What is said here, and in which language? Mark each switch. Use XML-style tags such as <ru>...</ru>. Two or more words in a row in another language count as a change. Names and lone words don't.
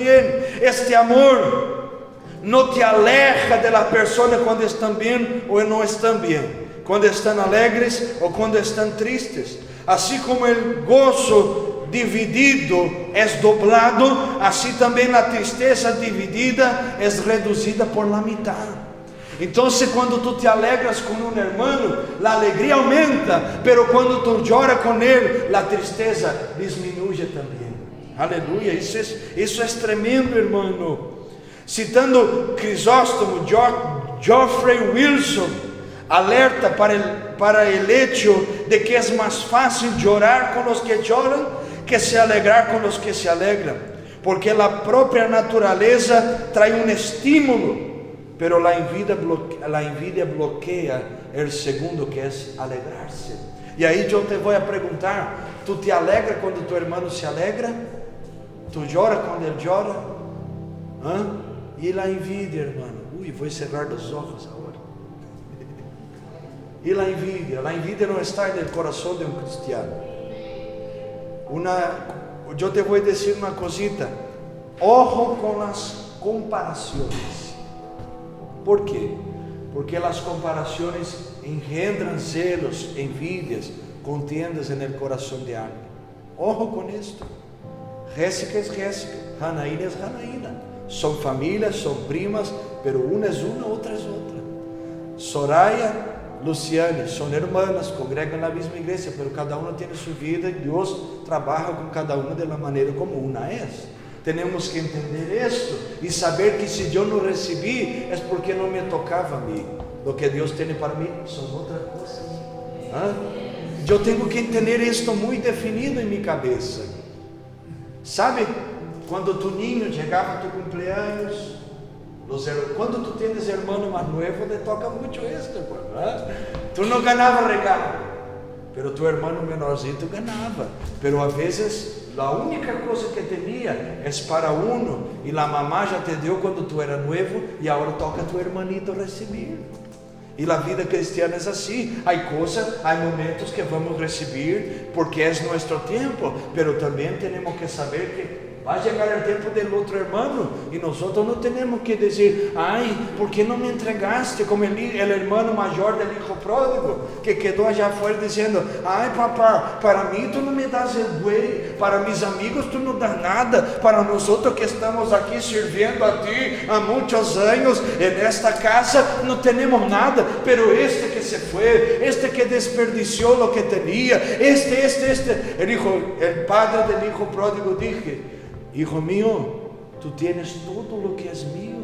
<pt>Este amor não te aleja da pessoa quando estão bem ou não estão bem, quando estão alegres ou quando estão tristes. Assim como o gozo dividido é dobrado, assim também a tristeza dividida é reduzida</pt> <es>por la mitad.</es> <pt>Então, quando tu te alegras com um irmão, a alegria aumenta, pero quando tu chora com ele, a tristeza diminui também. Aleluia, isso é tremendo, irmão. Citando Crisóstomo, Geoffrey Wilson alerta para o hecho de que é mais fácil chorar com os que choram que se alegrar com os que se alegram, porque a própria natureza traz um estímulo,</pt> <es>pero la envidia</es> <pt>bloqueia o segundo, que é alegrar-se. E aí eu te vou a perguntar: tu te alegra quando tu irmão se alegra? Tu chora quando ele chora? E a envidia, irmão? Vou cerrar os olhos agora. E a envidia não está no coração de um cristiano. Eu te vou dizer uma cosita: ojo com as comparações. ¿Por quê? Porque as comparações</pt> <es>engendram celos, envidias, contiendas en el corazón de alguien. Ojo con esto. Jéssica es Jéssica, Janaína es Janaína. Son familias, son primas, pero una es una, otra es otra. Soraya, Luciane, son hermanas,</es> <pt>congregam na mesma igreja, pero cada uma tem sua vida e Deus trabalha com cada uma</pt> <es>de la</es> <pt>maneira como uma é. Temos que entender isto e saber que se eu não recebi é porque não me tocava a mim. O que Deus tem para mim são outras coisas. Eu tenho que entender isto muito definido em minha cabeça. Sabe, quando</pt> <es>tu niño</es> <pt>chegava a</pt> <es>tu cumpleaños,</es> <pt>quando tu tens hermano mais novo, te toca muito isto, tu não ganhava regalo, pero</pt> <es>tu hermano</es> <pt>menorzinho ganhava, pero a vezes a única coisa que tinha é para uno, e a mamá já te deu quando tu era novo, e agora toca</pt> <es>a tu hermanito</es> <pt>receber. E a vida cristiana é assim, há coisas, há momentos que vamos receber, porque é nosso tempo, pero também temos que saber que vai chegar o tempo do outro irmão, e nós não temos que dizer, ai, por que não me entregaste, como o irmão maior do</pt> <es>hijo pródigo,</es> <pt>que quedou allá fora dizendo,</pt> <es>ai papá,</es> <pt>para mim tu não me das</pt> <es>el buey, para mis amigos</es> <pt>tu não das nada, para nós que estamos aqui servindo a ti há muitos anos, nesta casa não temos nada, pero este que se foi, este que desperdiciou o que tinha,</pt> <es>el padre do hijo pródigo dije, hijo mío, tu tienes todo lo que es mío.</es>